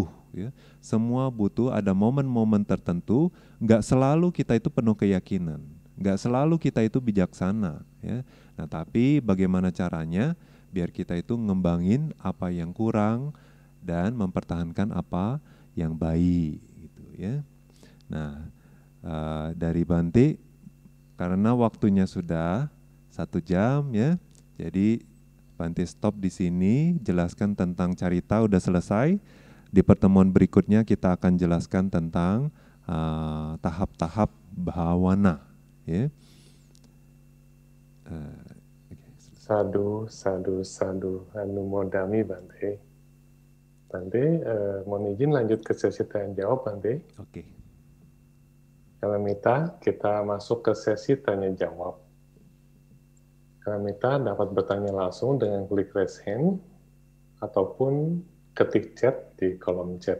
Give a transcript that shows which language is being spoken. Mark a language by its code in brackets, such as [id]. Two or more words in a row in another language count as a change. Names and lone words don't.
[id] semua butuh ada momen-momen tertentu, nggak selalu kita itu penuh keyakinan, nggak selalu kita itu bijaksana Nah, tapi bagaimana caranya biar kita itu ngembangin apa yang kurang dan mempertahankan apa yang baik gitu Nah, dari Bante karena waktunya sudah 1 jam jadi Bante stop di sini, jelaskan tentang carita udah selesai. Di pertemuan berikutnya kita akan jelaskan tentang tahap-tahap bhawana [pi] Sadhu, sadhu, sadhu, anumodami Bante. [id] Bante, mohon izin lanjut ke sesi tanya jawab, Bante. Oke. Kalamita, kita masuk ke sesi tanya jawab. Kalamita dapat bertanya langsung dengan klik [en] raise hand [id] ataupun ketik chat di kolom chat.